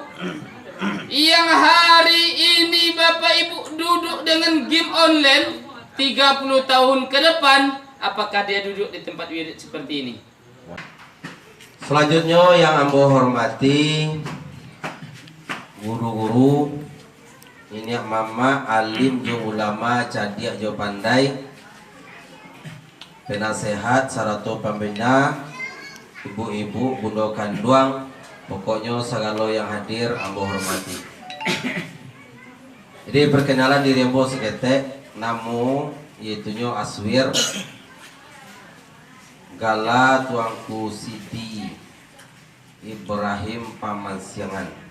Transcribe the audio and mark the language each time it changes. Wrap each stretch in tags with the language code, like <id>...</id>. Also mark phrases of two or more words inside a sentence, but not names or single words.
<id>Yang hari ini Bapak Ibu duduk dengan</id> <en>game online</en> <id>30 tahun ke depan, apakah dia duduk di tempat wirid seperti ini? Selanjutnya yang Ambo hormati guru-guru, ini mama</id> <min>alim jo ulama cadiak jo pandai,</min> <id>penasehat sarato pembina, ibu-ibu</id> <min>bunda kanduang,</min> <id>pokoknya segala yang hadir Ambo hormati. Jadi perkenalan diri Ambo seketek, namu yaitunya Aswir Gala Tuangku Siti Ibrahim Pamansiangan.</id>